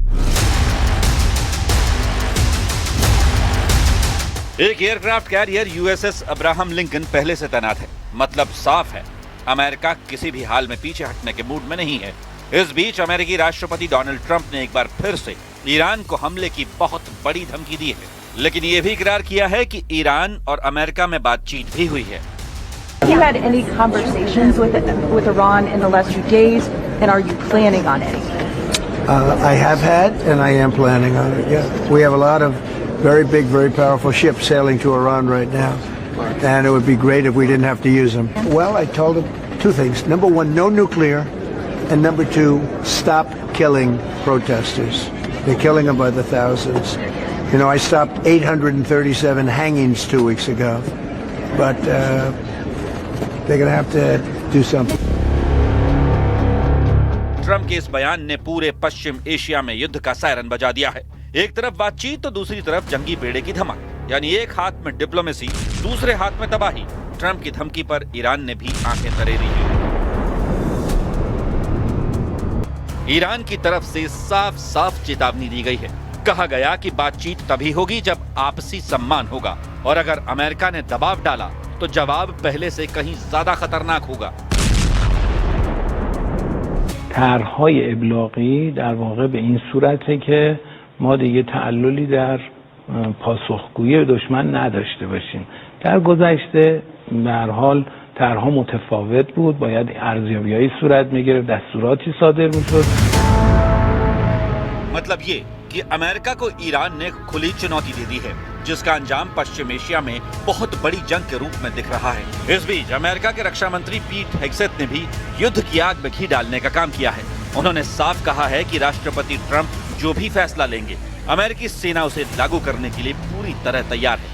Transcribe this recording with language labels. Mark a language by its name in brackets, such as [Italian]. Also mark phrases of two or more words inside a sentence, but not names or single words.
[Hindi] एक [English] aircraft carrier [Hindi] यूएसएस अब्राहम लिंकन पहले से तैनात है। मतलब साफ है, अमेरिका किसी भी हाल में पीछे हटने के मूड में नहीं है। इस बीच अमेरिकी राष्ट्रपति डोनाल्ड ट्रंप ने एक बार फिर से ईरान को हमले की बहुत बड़ी धमकी दी है, लेकिन ये भी इकरार किया है कि ईरान और अमेरिका में बातचीत भी हुई है। [English] Have you had any conversations with Iran in the last few days, and are you planning on any? I have had, and I am planning on it. Yeah, we have a lot of very big, very powerful ships sailing to Iran right now, and it would be great if we didn't have to use them. Well, I told them 2 things. Number 1, no nuclear, and number 2, stop killing protesters. They're killing them by the thousands. You know, I stopped 837 hangings 2 weeks ago, but they're going to have to do something. [Hindi] ट्रंप के इस बयान ने पूरे पश्चिम एशिया में युद्ध का सायरन बजा दिया है। एक तरफ बातचीत तो दूसरी तरफ जंगी बेड़े की धमक, यानी एक हाथ में डिप्लोमेसी, दूसरे हाथ में तबाही। ट्रंप की धमकी पर ईरान ने भी आंखें तरेरी हैं। ईरान की तरफ से साफ साफ चेतावनी दी गई है। कहा गया कि बातचीत तभी होगी जब आपसी सम्मान होगा, और अगर अमेरिका ने दबाव डाला तो जवाब पहले से कहीं ज्यादा खतरनाक होगा। [Persian] طرح‌های ابلاغی در واقع به این صورته که ما دیگه تعللی در پاسخگویی دشمن نداشته باشیم. در گذشته به هر حال طرح‌ها متفاوت بود، باید ارزیابی‌های صورت می‌گرفت، دستوراتی صادر می‌شد. [Hindi] मतलब ये कि अमेरिका को ईरान ने खुली चुनौती दे दी है, जिसका अंजाम पश्चिम एशिया में बहुत बड़ी जंग के रूप में दिख रहा है। इस बीच अमेरिका के रक्षा मंत्री पीट हेग्सेथ ने भी युद्ध की आग में घी डालने का काम किया है। उन्होंने साफ कहा है कि राष्ट्रपति ट्रंप जो भी फैसला लेंगे, अमेरिकी सेना उसे लागू करने के लिए पूरी तरह तैयार है।